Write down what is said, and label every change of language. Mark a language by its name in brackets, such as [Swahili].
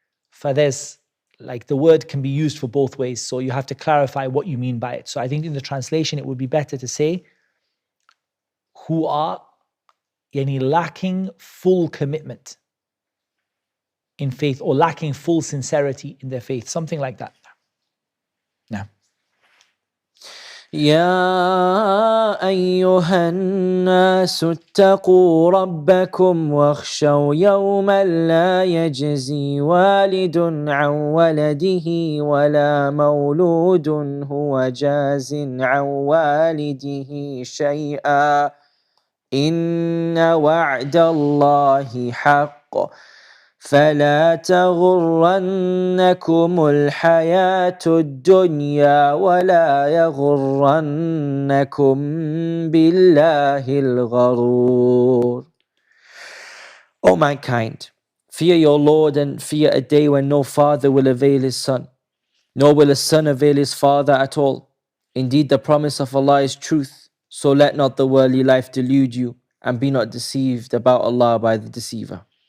[English] For there's, like, the word can be used for both ways, so you have to clarify what you mean by it. So I think in the translation, it would be better to say, who are lacking full commitment in faith, or lacking full sincerity in their faith, something like that. Now. [Arabic] يا أيها الناس اتقوا ربكم واخشوا يوما لا يجزي والد عن ولده ولا مولود هو جاز عن والده شيئا إن وعد الله حق فلا تغرنكم الحياة الدنيا ولا يغرنكم بالله الغرور. [English] O mankind, fear your Lord and fear a day when no father will avail his son, nor will a son avail his father at all. Indeed, the promise of Allah is truth, so let not the worldly life delude you, and be not deceived about Allah by the deceiver.